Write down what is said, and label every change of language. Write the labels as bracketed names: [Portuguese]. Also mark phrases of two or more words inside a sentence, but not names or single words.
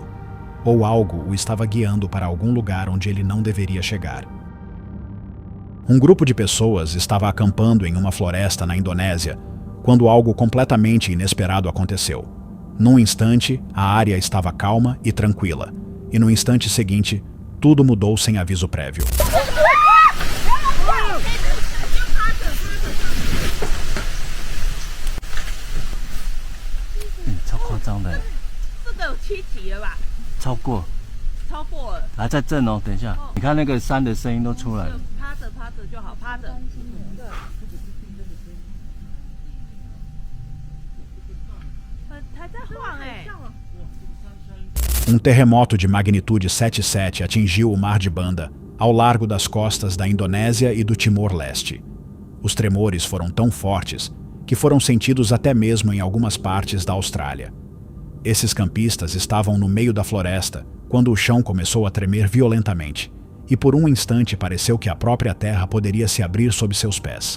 [Portuguese] Ou algo o estava guiando para algum lugar onde ele não deveria chegar. Um grupo de pessoas estava acampando em uma floresta na Indonésia quando algo completamente inesperado aconteceu. Num instante, a área estava calma e tranquila, e no instante seguinte, tudo mudou sem aviso prévio. [Chinese] 还在震哦，等一下，你看那个山的声音都出来了。趴着就好，趴着。还在晃哎。 [Portuguese] Terremoto de magnitude 7,7 atingiu o Mar de Banda, ao largo das costas da Indonésia e do Timor-Leste. Os tremores foram tão fortes que foram sentidos até mesmo em algumas partes da Austrália. Esses campistas estavam no meio da floresta quando o chão começou a tremer violentamente, e por um instante pareceu que a própria terra poderia se abrir sob seus pés.